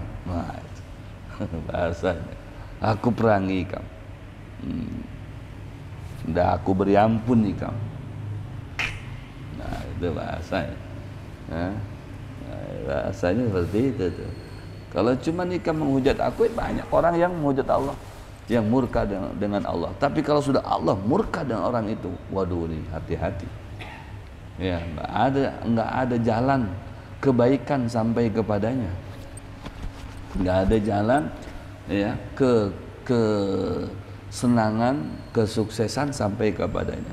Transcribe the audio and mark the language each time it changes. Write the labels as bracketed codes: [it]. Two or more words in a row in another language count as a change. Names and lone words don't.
[id] Nah, bahasanya, aku perangi ikam. Dah aku beri ampun ikam. Nah, itu bahasanya. Nah, bahasanya seperti itu tuh. Kalau cuma ikam menghujat aku, banyak orang yang menghujat Allah, yang murka dengan Allah. Tapi kalau sudah Allah murka dengan orang itu, waduh, nih hati-hati. Ya, enggak ada jalan kebaikan sampai kepadanya. Enggak ada jalan, ya, kesenangan, kesuksesan sampai kepadanya.